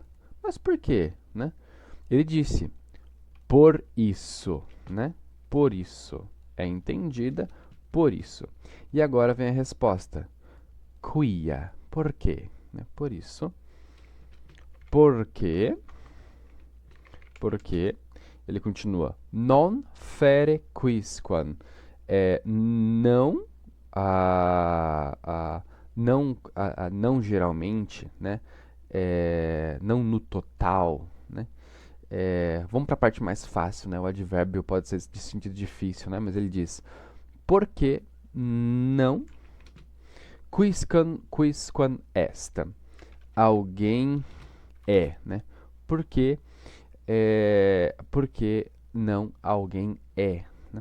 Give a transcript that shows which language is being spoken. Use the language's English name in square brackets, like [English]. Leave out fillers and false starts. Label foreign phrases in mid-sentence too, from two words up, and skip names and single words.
[Portuguese] Mas por quê, né? Ele disse, por isso, né? Por isso. É entendida por isso. E agora vem a resposta. Quia. Por quê? Né? Por isso. Porque ele continua, [Latin] non fere quisquam, [Portuguese] não, não geralmente, né, não no total, né, vamos para a parte mais fácil, né, o advérbio pode ser de sentido difícil, né, mas ele diz, porque não, [Latin] quisquam est, [Portuguese] alguém né, porque porque não alguém né?